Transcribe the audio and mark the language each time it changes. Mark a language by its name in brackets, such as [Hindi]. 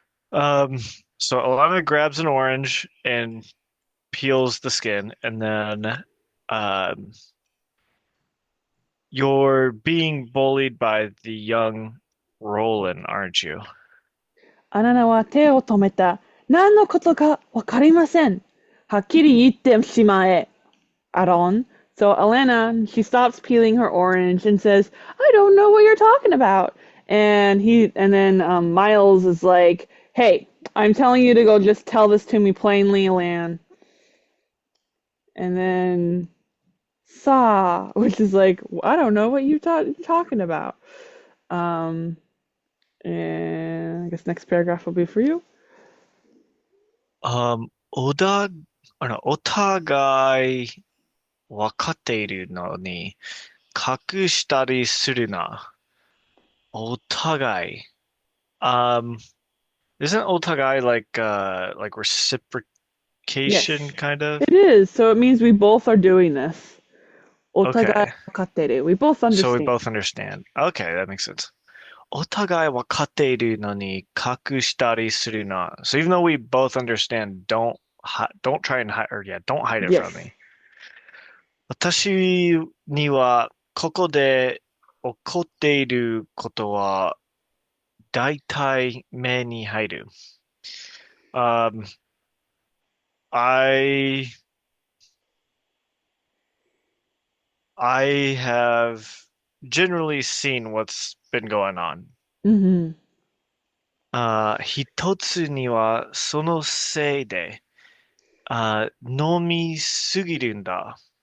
[English] So Alana grabs an orange and peels the skin, and then um, you're being bullied by the young Roland, aren't you? [Japanese] アナナは手を止めた。何のことかわかりません。はっきり言ってしまえ。 Aron. [English] So Alanna, she stops peeling her orange and says, "I don't know what you're talking about." And then Miles is like, "Hey, I'm telling you to go just tell this to me plainly, Alan." And then Saw, which is like, I don't know what you're talking about. Um, and I guess next paragraph will be for you. [Japanese] お互い分かっているのに隠したりするな。お互い。 [English] Um, isn't お互いlike reciprocation Yes, kind of? it is. So it means we both are doing this. [Japanese] お互い [English] Okay. [Japanese] 分かっている. [English] We both So we understand. both understand. Okay, that makes sense. [Japanese] お互い分かっているのに隠したりするな. [English] So even though we both understand, don't try and hide, or yeah, don't hide it from Yes. me. [Japanese] 私にはここで起こっていることは大体目に入る。 [English] Um, I I have generally seen what's been going on. Hmm. [Japanese] 一つにはそのせいで、飲みすぎるんだ。